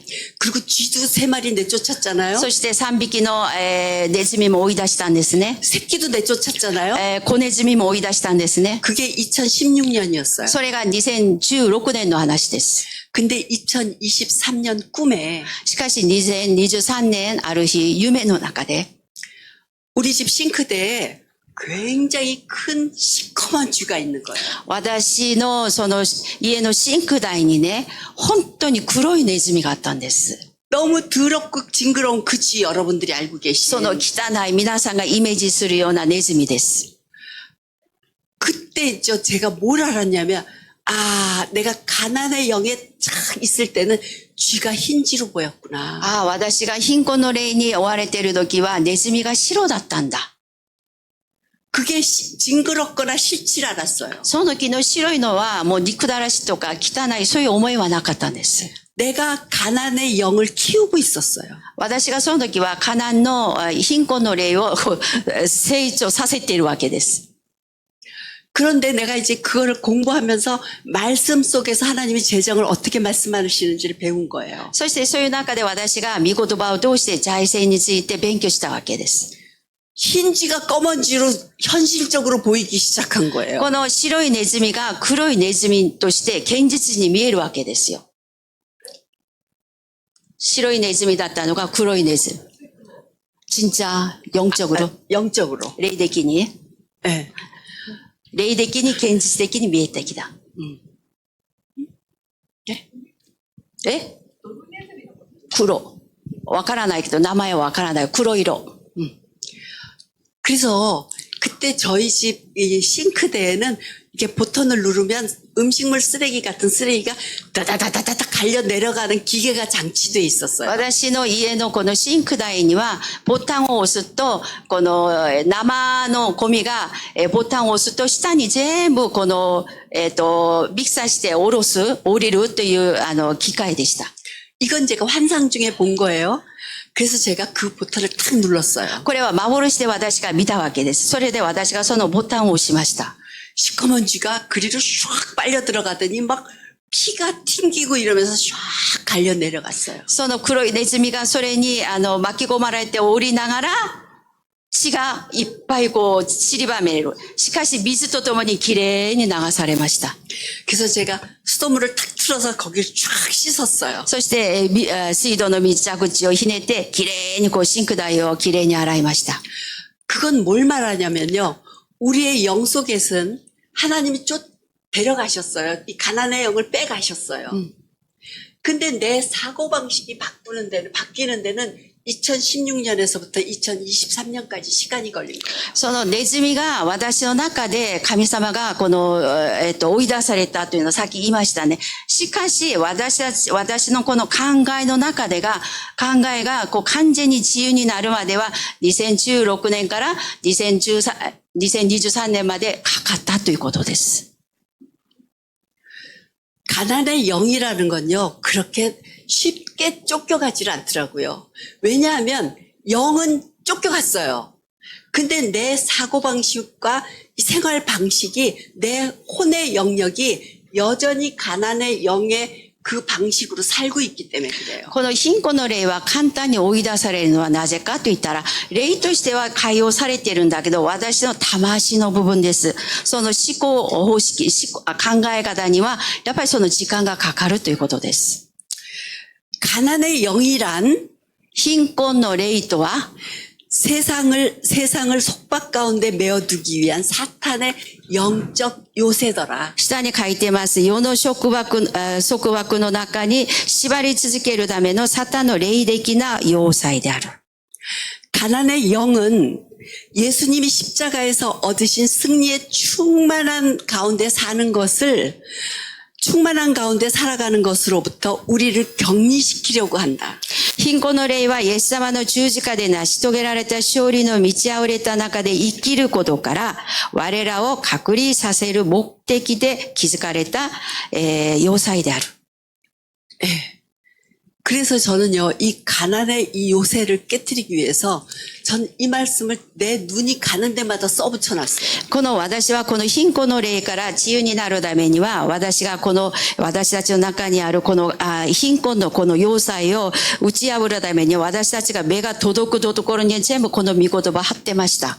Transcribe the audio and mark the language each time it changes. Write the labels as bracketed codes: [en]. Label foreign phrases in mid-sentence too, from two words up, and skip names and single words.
[ko] 그리고 쥐도 3마리 내쫓았잖아요. [ja] そして3匹の、ネズミも追い出したんですね。 [ko] 새끼도 내쫓았잖아요. [ja] 子ネズミも追い出したんですね。 [ko] 그게 2016년이었어요. [ja] それが2016年の話です。 [ko] 근데 2023년 꿈에 [ja] しかし2023年ある日夢の中で [ko] 우리 집 싱크대에 굉장히 큰 시커먼 쥐가 있는 거예요. [ja] 私のその家のシンク台にね、本当に黒いネズミがあったんです。 [ko] 너무 더럽고 징그러운 그 쥐 여러분들이 알고 [ja] その [ko] 계시죠? [ja] 汚い皆さんがイメージするようなネズミです。 [ko] 그때 제가 뭘 알았냐면 내가 가난의 영에 쫙 있을 때는 쥐가 흰쥐로 보였구나. [ja] 私が貧困の霊に追われている時はネズミが白だったんだ。 [ko] 그게 징그럽거나 싫지 않았어요. [ja] その時の白いのはもう憎だらしとか汚いそういう思いはなかったんです。 [ko] 내가 가난의 영을 키우고 있었어요. [ja] 私がその時はカナンの貧困の霊を成長させているわけです。 [ko] 그런데 내가 이제 그거를 공부하면서 말씀 속에서 하나님이 재정을 어떻게 말씀하시는지를 배운 거예요. [ja] そしてそういう中で私が御言葉を通して財政について勉強したわけです。 [ko] 흰쥐가 검은 쥐로 현실적으로 보이기 시작한 거예요. [ja] この白いネズミが黒いネズミとして現実に見えるわけですよ。白いネズミだったのが黒いネズミ。 [ko] 진짜 영적으로, 영적으로. [ja] 霊的に、 [ko] 네. [ja] 霊的に現実的に見えてきた。黒。わからないけど名前はわからない。黒色。 [ko] 그래서 그때 저희 집 이 싱크대에는 이렇게 버튼을 누르면 음식물 쓰레기 같은 쓰레기가 다다다다다 갈려 내려가는 기계가 장치되어 있었어요. [ja] 私の家のこのシンク台にはボタンを押すとこの生のゴミがボタンを押すと下に全部このミキサーして降りるという機械でした。 [ko] 이건 제가 환상 중에 본 거예요. 그래서 제가 그 버튼을 탁 눌렀어요. [ja] これは幻で私が見たわけです。それで私がそのボタンを押しました。 [ko] 시커먼 쥐가 그리로 슉 빨려 들어가더니 막 피가 튕기고 이러면서 슉 갈려 내려갔어요. [ja] その黒いネズミがそれに巻き込まれて降りながら、血がいっぱいこう散りばめる。しかし水とともにきれいに流されました。 [ko] 그래서 제가 수돗물을 탁 틀어서 거기를 쫙 씻었어요. [ja] そして水道の水蛇口をひねってきれいにこうシンク台をきれいに洗いました。 [ko] 그건 뭘 말하냐면요. 우리의 영 속에선 하나님이 데려가셨어요. 이 가난의 영을 빼가셨어요. 근데 내 사고방식이 바뀌는 데는 2016년에서부터 2023년까지 시간이 걸린 거예요. [ja] そのネズミが私の中で神様がこの、追い出されたというのをさっき言いましたね。しかし私のこの考えの中で考えがこう完全に自由になるまでは2016年から2023年までかかったということです。 [ko] 가난의 영이라는 건요, 그렇게 쉽게 쫓겨가질 않더라고요. 왜냐하면 영은 쫓겨갔어요. 근데 내 사고방식과 이 생활 방식이 내 혼의 영역이 여전히 가난의 영의 그 방식으로 살고 있기 때문에 그래요. [ja] この貧困の霊は簡単に追い出されるのはなぜかと言ったら、霊としては解放されているんだけど、私の魂の部分です。その思考方式、考え方には、やっぱりその時間がかかるということです。 [ko] 가난의 영이란 [ja] 貧困の霊とは、 [ko] 세상을 속박 가운데 메어두기 위한 사탄의 영적 요새더라. [ja] 下に書いてます。世の束縛の中に縛り続けるためのサタンの霊的な要塞である。 [ko] 가난의 영은 예수님이 십자가에서 얻으신 승리의 충만한 가운데 살아가는 것으로부터 우리를 격리시키려고 한다. [ja] 貧困の霊はイエス様の十字架で成し遂げられた勝利の満ち溢れた中で生きることから、我らを隔離させる目的で築かれた、要塞である。 [ko] 그래서 저는요, 이 가난의 이 요새를 깨뜨리기 위해서 전 이 말씀을 내 눈이 가는 데마다 써붙여 놨어요. [ja] この私はこの貧困の霊から自由になるためには、私たちの中にあるこの貧困のこの要塞を打ち破るために、私たちが目が届くところに全部この御言葉を貼ってました。